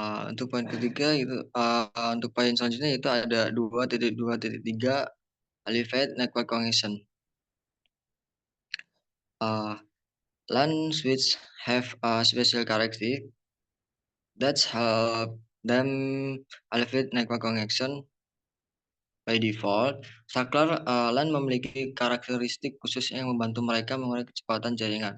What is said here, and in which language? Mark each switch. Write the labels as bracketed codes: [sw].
[id] Untuk poin ketiga itu untuk poin selanjutnya itu ada 2.2.3 [en] Elevate Network Connection. LAN switch have a special characteristic that help them elevate network connection. By default, [id] saklar LAN memiliki karakteristik khusus yang membantu mereka mengurangi kecepatan jaringan.